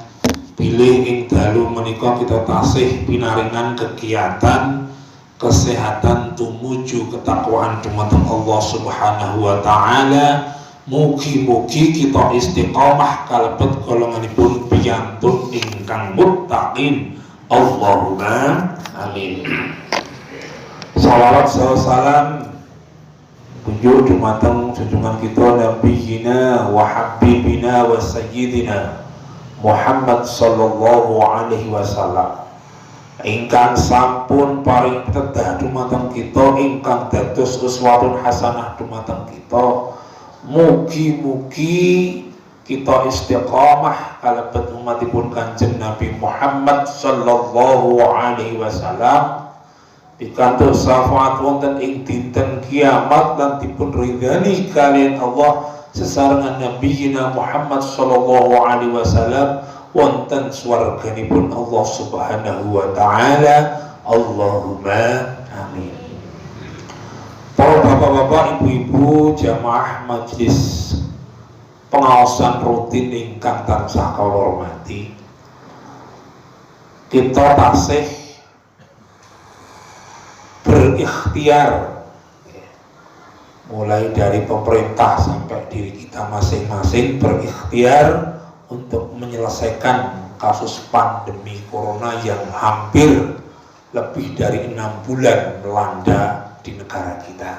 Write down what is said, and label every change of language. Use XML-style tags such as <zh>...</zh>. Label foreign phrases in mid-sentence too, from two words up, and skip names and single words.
<jv>Pilih ing dalu menika kita tasih pinaringan kegiatan kesehatan tumuju ketakwaan dumateng Allah</jv> <ar>سبحانه وتعالى.</ar> <jv>Mugi-mugi kita istiqomah kalebet golonganipun piyantun ingkang muttaqin.</jv> <ar>اللهم آمين.</ar> <jv>Shalawat salam kunjuk dumateng junjungan kita</jv> <ar>نبينا وحبيبنا وسيدنا محمد صلى الله عليه وسلم</ar> <jv>ingkang sampun paring tedah dumateng kita, ingkang dados</jv> <ar>أسوة حسنة</ar> <jv>dumateng kita. Mugi-mugi kita istiqamah kalebet umatipun Kanjeng Nabi Muhammad</jv> <ar>صلى الله عليه وسلم</ar> <jv>pikantuk syafaat wonten ing dinten kiamat lan dipun ridhani kalian Allah sesarengan</jv> <ar>نبينا محمد صلى الله عليه وسلم</ar> <jv>wonten swarganipun Allah</jv> <ar>سبحانه وتعالى. اللهم آمين.</ar> <jv>Para bapak-bapak, ibu-ibu, jamaah majelis pengaosan rutin ingkang tansah kawula hormati.</jv> <id>Kita tasih berikhtiar mulai dari pemerintah sampai diri kita masing-masing berikhtiar untuk menyelesaikan kasus pandemi corona yang hampir lebih dari 6 bulan melanda di negara kita.</id>